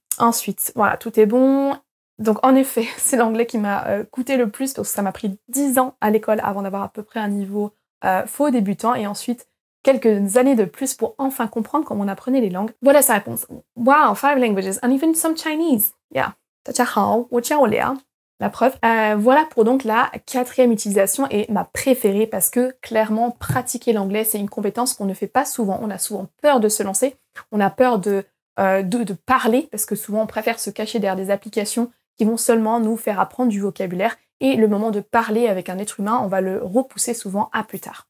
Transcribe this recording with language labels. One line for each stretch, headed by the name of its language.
French: Ensuite, voilà, tout est bon. Donc en effet, c'est l'anglais qui m'a coûté le plus parce que ça m'a pris 10 ans à l'école avant d'avoir à peu près un niveau faux débutant et ensuite quelques années de plus pour enfin comprendre comment on apprenait les langues. Voilà sa réponse.
English: Wow, 5 languages and even some Chinese. Yeah.
Chinese: 大家好，我叫Léa.
French: La preuve. Voilà pour donc la 4e utilisation et ma préférée parce que clairement pratiquer l'anglais c'est une compétence qu'on ne fait pas souvent. On a souvent peur de se lancer, on a peur de parler parce que souvent on préfère se cacher derrière des applications qui vont seulement nous faire apprendre du vocabulaire et le moment de parler avec un être humain on va le repousser souvent à plus tard.